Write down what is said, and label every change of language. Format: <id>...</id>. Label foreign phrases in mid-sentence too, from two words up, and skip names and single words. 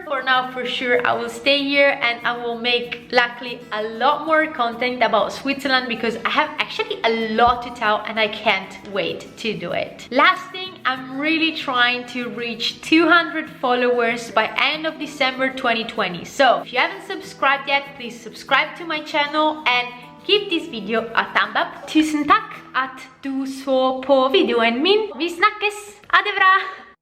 <en>For now, for sure, I will stay here and I will make, luckily, a lot more content about Switzerland because I have actually a lot to tell and I can't wait to do it. Last thing, I'm really trying to reach 200 followers by end of December 2020. So if you haven't subscribed yet, please subscribe to my channel and give this video a thumb up.</en> <no>Tusen takk at du så på videoen min. Vi snakkes! Ha det bra!</no>